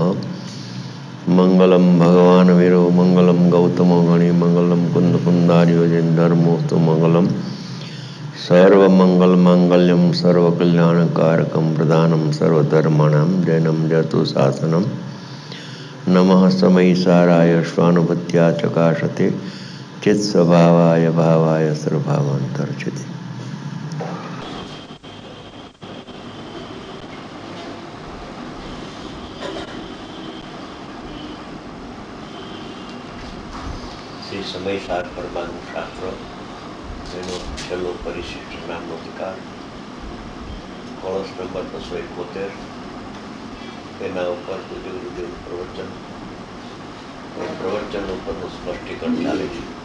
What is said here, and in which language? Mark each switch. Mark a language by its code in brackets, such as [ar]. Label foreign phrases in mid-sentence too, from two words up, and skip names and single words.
[sa] मंगलम भगवान वीरो मंगलम गौतमो गणि मंगलम कुंद कुंदार्यो धर्मोस्तु मंगलम सर्वमंगल मांगल्यम सर्वकल्याणकारकम प्रधानम सर्वधर्माणां जैनम जतु शासनम नमः समयिसाराय स्वानुभूत्या चकाशते चित्स्वभावाय भावाय सर्वभावान्तर्चिते। [gu] શ્રી સમયસાર પરમાનું શાસ્ત્ર એનો છેલ્લો પરિશિષ્ટ નામનો અધિકાર કળશ નંબર 271 એના ઉપર પૂજ્ય ગુરુદેવનું પ્રવચન એ પ્રવચન ઉપરનું સ્પષ્ટીકરણ ચાલે છે.